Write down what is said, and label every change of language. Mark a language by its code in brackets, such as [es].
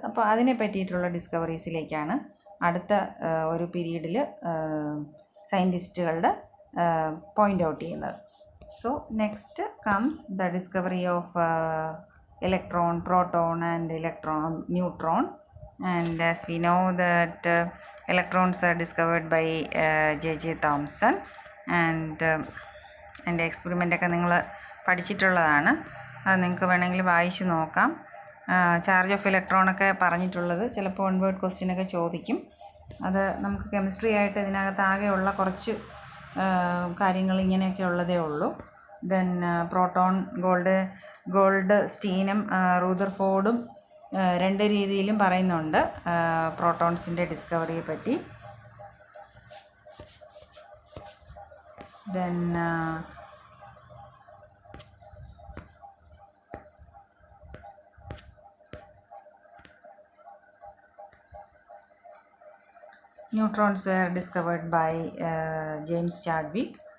[ml] അപ്പോൾ അതിനെ പറ്റിയിട്ടുള്ള ഡിസ്കവറീസിലേക്കാണ് അടുത്ത ഒരു പീരീഡിൽ സയൻറ്റിസ്റ്റുകളുടെ പോയിൻ്റ് ഔട്ട് ചെയ്യുന്നത്. [en] So next comes the discovery of electron, proton and neutron, and as we know that electrons are discovered by J.J. [ml] Thomson, and എൻ്റെ എക്സ്പെരിമെൻ്റൊക്കെ നിങ്ങൾ പഠിച്ചിട്ടുള്ളതാണ്. അത് നിങ്ങൾക്ക് വേണമെങ്കിൽ വായിച്ച് നോക്കാം. ചാർജ് ഓഫ് ഇലക്ട്രോണൊക്കെ പറഞ്ഞിട്ടുള്ളത് ചിലപ്പോൾ വൺ വേർഡ് ക്വസ്റ്റ്യനൊക്കെ ചോദിക്കും. അത് നമുക്ക് കെമിസ്ട്രി ആയിട്ട് ഇതിനകത്ത് ആകെയുള്ള കുറച്ച് കാര്യങ്ങൾ ഇങ്ങനെയൊക്കെ ഉള്ളതേ ഉള്ളൂ. ദെൻ പ്രോട്ടോൺ, ഗോൾഡ് സ്റ്റീനും റൂദർഫോർഡും രണ്ട് രീതിയിലും പറയുന്നുണ്ട് പ്രോട്ടോൺസിൻ്റെ ഡിസ്കവറിയെ പറ്റി. [en] Then neutrons were discovered by James Chadwick.